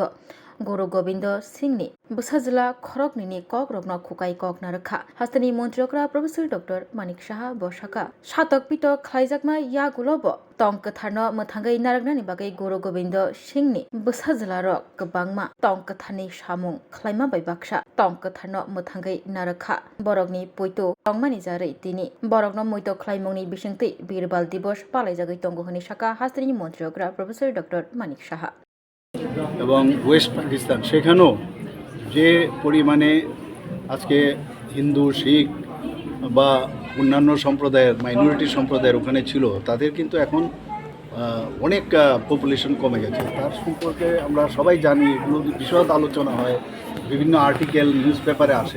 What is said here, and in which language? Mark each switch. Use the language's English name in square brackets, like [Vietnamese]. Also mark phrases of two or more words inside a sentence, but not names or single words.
[Kok Borok] गुरु गोविंद सिंहनि बोसाजला खरगनि कक रगनो खुकाई कक नारखा हास्टनि मन्त्रियकरा प्रोफेसर डॉक्टर मानिक साहा बसाका सातक पिटक खलायजाकमा यागुलब टंक थारनो मोथांगै नारकनानि बागै गुरु गोविंद सिंहनि बोसाजला रक गोबांमा टंक थारनि सामुं खलायमा बैबाक्सा टंक थारनो मोथांगै नारखा बरकनि पुइतो टंमानि जारै तिनि बरकनो मुइतो खलायमुंनि बिसिंति बीरबाल दिवस पालायजागै टंगहनि साका हास्टनि मन्त्रियकरा प्रोफेसर डॉक्टर मानिक साहा [Bangla] এবং ওয়েস্ট পাকিস্তান সেখানেও যে পরিমাণে আজকে হিন্দু শিখ বা অন্যান্য সম্প্রদায়ের মাইনরিটি সম্প্রদায়ের ওখানে ছিল তাদের কিন্তু এখন অনেক পপুলেশন কমে গেছে। তার সম্পর্কে আমরা সবাই জানি, এগুলো বিশদ আলোচনা হয়, বিভিন্ন আর্টিকেল নিউজ পেপারে আসে।